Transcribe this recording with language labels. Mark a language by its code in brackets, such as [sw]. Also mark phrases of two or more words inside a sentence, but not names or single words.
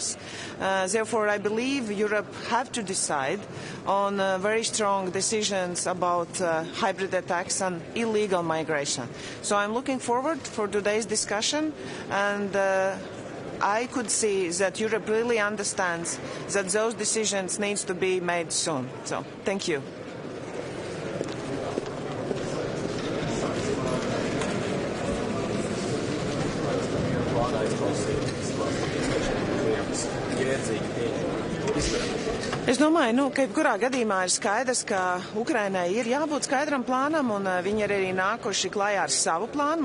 [en] Therefore I believe Europe have to decide on very strong decisions about hybrid attacks and illegal migration. So I'm looking forward for today's discussion, and I could see that Europe really understands that those decisions need to be made soon. So, thank you. [lv] Es domāju, ka jebkurā gadījumā ir skaidrs, ka Ukrainai ir jābūt skaidram plānam, un viņi ir arī nākuši klajā ar savu plānu.